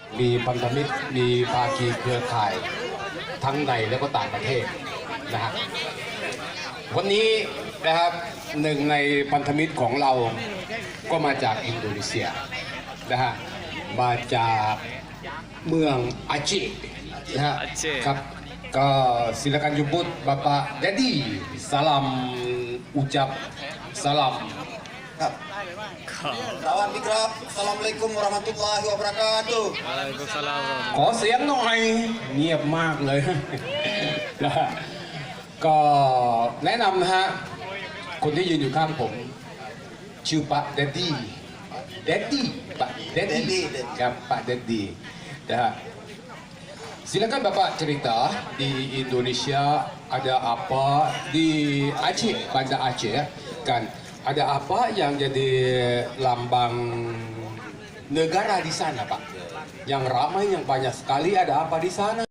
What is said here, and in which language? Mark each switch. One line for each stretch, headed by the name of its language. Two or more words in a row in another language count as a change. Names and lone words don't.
Thai: มีพันธมิตรมีภาคีเครือข่ายทั้งในและก็ต่างประเทศนะฮะวันนี้นะครับหนึ่งในพันธมิตรของเราก็มาจากอินโดนีเซียนะฮะมาจากเมืองอาเจนะฮะครับก็
Indonesian: silakan jemput Bapak Dedi salam ucap salam
Thai: ครับสวัสดีครับ
Arabic: السلام عليكم ورحمة الله وبركاته
Thai: ขอเสียงหน่อยเงียบมากเลย นะฮะก็แนะนำนะฮะคนที่ยืนอยู่ ข้างผมชื่อปะเดดดี้ปะเดดดี้ครับปะเดดดี้นะฮะ
Indonesian: silakan Bapak cerita di Indonesia ada apa di Aceh Banda Aceh kan ada apa yang jadi lambang negara di sana Pak yang ramai yang banyak sekali ada apa di sana